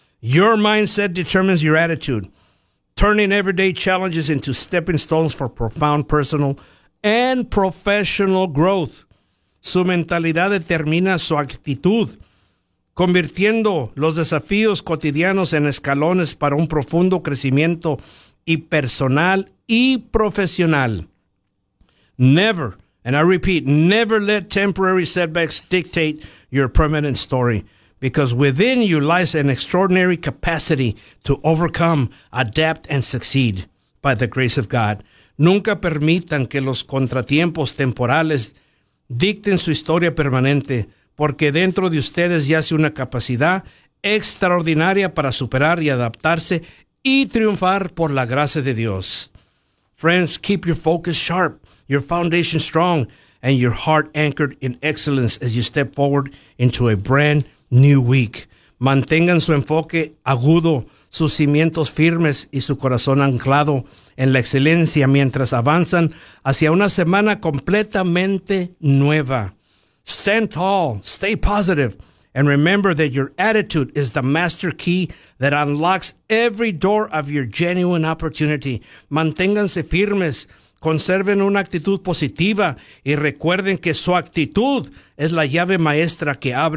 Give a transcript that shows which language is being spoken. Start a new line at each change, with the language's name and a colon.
English: Your mindset determines your attitude, turning everyday challenges into stepping stones for profound personal and professional growth.
Spanish: Su mentalidad determina su actitud, convirtiendo los desafíos cotidianos en escalones para un profundo crecimiento y personal y profesional.
English: Never, and I repeat, never let temporary setbacks dictate your permanent story. Because within you lies an extraordinary capacity to overcome, adapt, and succeed by the grace of God.
Spanish: Nunca permitan que los contratiempos temporales dicten su historia permanente, porque dentro de ustedes yace una capacidad extraordinaria para superar y adaptarse y triunfar por la gracia de Dios.
English: Friends, keep your focus sharp, your foundation strong, and your heart anchored in excellence as you step forward into a brand new week.
Spanish: Mantengan su enfoque agudo, sus cimientos firmes y su corazón anclado en la excelencia mientras avanzan hacia una semana completamente nueva.
English: Stand tall, stay positive, and remember that your attitude is the master key that unlocks every door of your genuine opportunity.
Spanish: Manténganse firmes, conserven una actitud positiva y recuerden que su actitud es la llave maestra que abre